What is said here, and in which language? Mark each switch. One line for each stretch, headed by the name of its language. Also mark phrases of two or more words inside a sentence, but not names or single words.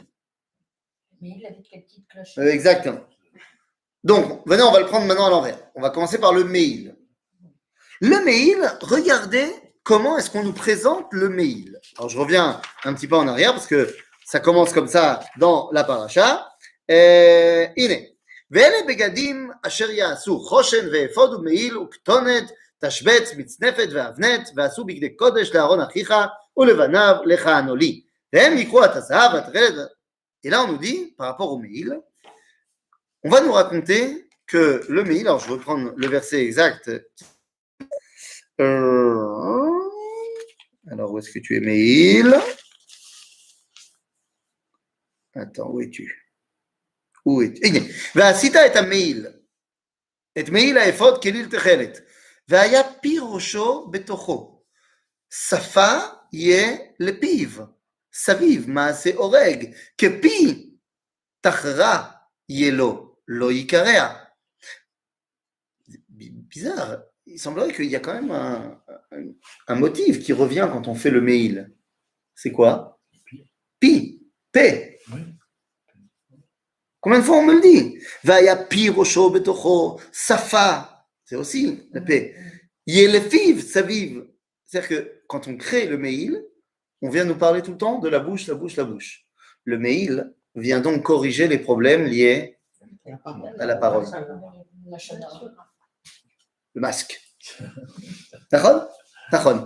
French: Mais il avec les petites cloches. Exactement. Donc, venez, on va le prendre maintenant à l'envers. On va commencer par le me'il. Le me'il, regardez comment est-ce qu'on nous présente le me'il. Alors, je reviens un petit peu en arrière parce que ça commence comme ça dans la paracha.
Hebrew: הנה, ואלה בגדים אשר יעשו חושן ואפוד ומעיל וכתונת, תשבץ, מצנפת ואבנת, ועשו בגדי קודש לאהרון אחיך ולבניו לכהנו לי. והם יקחו את הזהב והתכלת.
French: Et là, on nous dit, par rapport au Me'il, on va nous raconter que le Me'il, alors je vais reprendre le verset exact. Alors, où est-ce que tu es, Me'il? Attends, où es-tu? Où es-tu? הנה, ועשית את המעיל, את מעיל האפוד כליל תכלת, והיה פי ראשו בתוכו, שפה יהיה לפיו, סביב מעשה הורג, כפי תחרה יהיה לו, לא יקרע. Bizarre, il semblerait qu'il y a quand même un motif qui revient quand on fait le Me'il. C'est quoi? Pi, P. Combien de fois on me le dit?
Hebrew: והיה פי ראשו בתוכו,
French: safa, c'est aussi la paix.
Hebrew: לפיו, סביב.
French: C'est-à-dire que quand on crée le Me'il, on vient nous parler tout le temps de la bouche, la bouche, la bouche. Le Me'il vient donc corriger les problèmes liés à la parole. Le masque. D'accord? D'accord.